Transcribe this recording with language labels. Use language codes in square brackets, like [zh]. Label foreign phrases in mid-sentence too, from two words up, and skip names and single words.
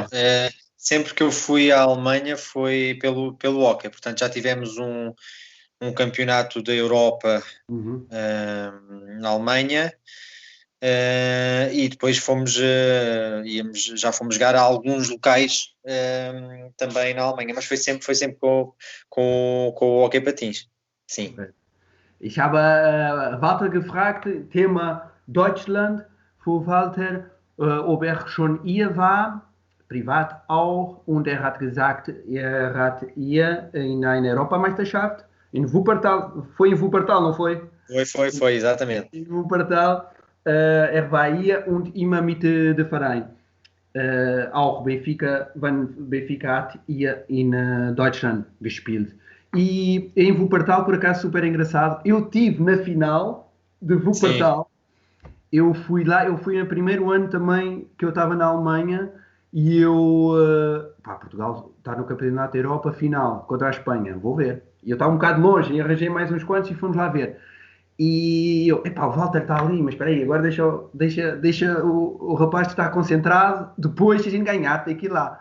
[pt] Não, sempre que eu fui à Alemanha foi pelo hóquei, portanto já tivemos um campeonato da Europa na Alemanha. E depois já fomos jogar a alguns locais também na Alemanha, mas foi sempre com o Hockey Patins, sim. Okay. [de] Ich habe Walter gefragt, Thema Deutschland, für Walter, ob er schon hier war, privat auch, und er hat gesagt, er hat hier in einer Europameisterschaft, in Wuppertal, foi in Wuppertal, [pt] não foi? Foi, exatamente. [de] In Wuppertal, er war hier und immer mit dem Verein. Auch Benfica hat hier in Deutschland gespielt. [pt] E em Wuppertal, por acaso, super engraçado, eu tive na final de Wuppertal. Sim. Eu fui lá, eu fui no primeiro ano também que eu estava na Alemanha e Portugal está no Campeonato da Europa final contra a Espanha, vou ver. E eu estava um bocado longe e arranjei mais uns quantos e fomos lá ver. E eu, o Walter está ali, mas espera aí, agora deixa o rapaz estar concentrado, depois se a gente ganhar tem que ir lá.